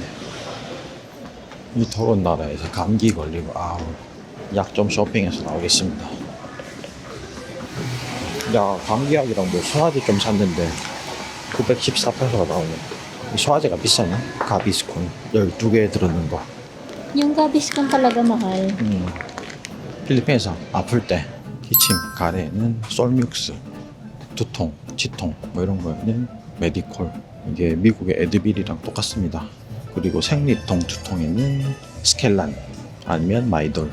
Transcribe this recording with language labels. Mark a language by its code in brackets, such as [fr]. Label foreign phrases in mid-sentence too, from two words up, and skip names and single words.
[ko] 이 더러운 나라에서 감기 걸리고 아우 약 좀 쇼핑해서 나오겠습니다. 야 감기약이랑 뭐 소화제 좀 샀는데 914페소가 나오네. 이 소화제가 비싸나? 가비스콘 12개 들었는 거. [tl] Yung Gaviscon talaga mahal. [ko] 필리핀에서 아플 때 기침, 가래에는 솔믹스, 두통, 치통 뭐 이런 거에는 메디콜. 이게 미국의 에드빌이랑 똑같습니다. 그리고 생리통, 두통에는 스켈란 아니면 마이돌.